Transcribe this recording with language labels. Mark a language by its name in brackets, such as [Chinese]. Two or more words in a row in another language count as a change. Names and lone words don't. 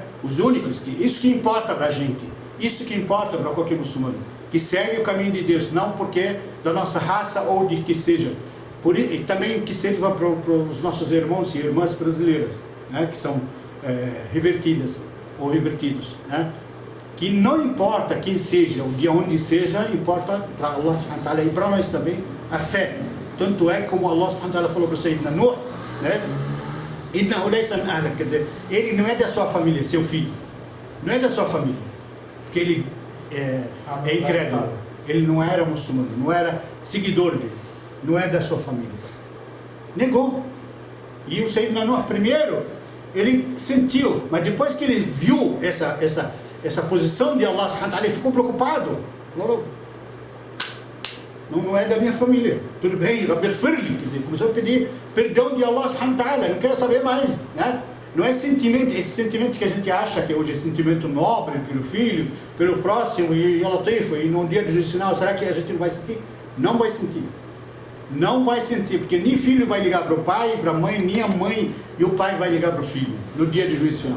[Portuguese] Os únicos que, isso que importa para a gente, isso que importa para qualquer muçulmano, que segue o caminho de Deus, não porque da nossa raça ou de que seja, e também que sirva para os nossos irmãos e irmãs brasileiras, né? Que são revertidas ou revertidos, né? Que não importa quem seja, ou de onde seja, importa para [Arabic] الله سبحانه وتعالى [Portuguese] e para nós também a fé. Tanto é como [Arabic] الله سبحانه وتعالى [Portuguese] falou para Sayyidina Nuh, né? [Arabic] إنه ليس من أهلك, [Portuguese] quer dizer, ele não é da sua família, seu filho. Não é da sua família. Porque ele é incrédulo. Ele não era muçulmano, não era seguidor dele. Não é da sua família. Negou. E o Sayyidina Nuh primeiro, ele sentiu, mas depois que ele viu essa posição de [Arabic] الله سبحانه وتعالى, [Portuguese] ele ficou preocupado. Falou, não é da minha família. Tudo bem, [Arabic] رب اغفرلي, [Portuguese] quer dizer, começou a pedir perdão de [Arabic] الله سبحانه وتعالى, [Portuguese] não quer saber mais, né? Não é sentimento, esse sentimento que a gente acha que hoje é sentimento nobre pelo filho, pelo próximo, e no dia do juízo final, será que a gente não vai sentir? Não vai sentir. Não vai sentir, porque nem filho vai ligar para o pai, para a mãe, nem a mãe e o pai vai ligar para o filho, no dia do juízo final.